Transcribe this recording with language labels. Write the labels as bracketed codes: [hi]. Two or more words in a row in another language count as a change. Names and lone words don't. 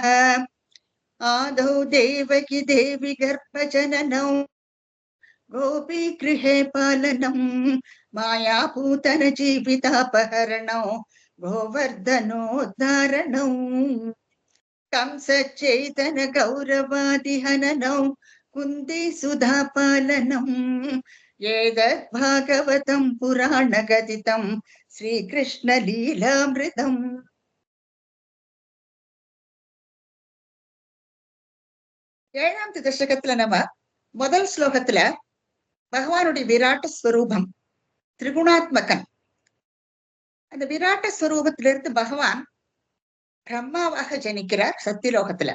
[sa] आदौ देवकी देवी गर्भजननौ गोपीगृहे पालनम् मायापूतन जीवितापहरणौ गोवर्धनोद्धारणौ कंसचैतन गौरवादिहननौ कुन्ती सुधापालनम् एतद् भागवतं पुराणकथितं श्रीकृष्णलीलामृतम्। [ta] ஏழாம் தசகத்துல நம்ம முதல் ஸ்லோகத்துல பகவானுடைய விராட்ட ஸ்வரூபம் திரிகுணாத்மகன். அந்த விராட்ட ஸ்வரூபத்திலிருந்து பகவான் பிரம்மாவாக ஜனிக்கிறார் சத்தியலோகத்துல.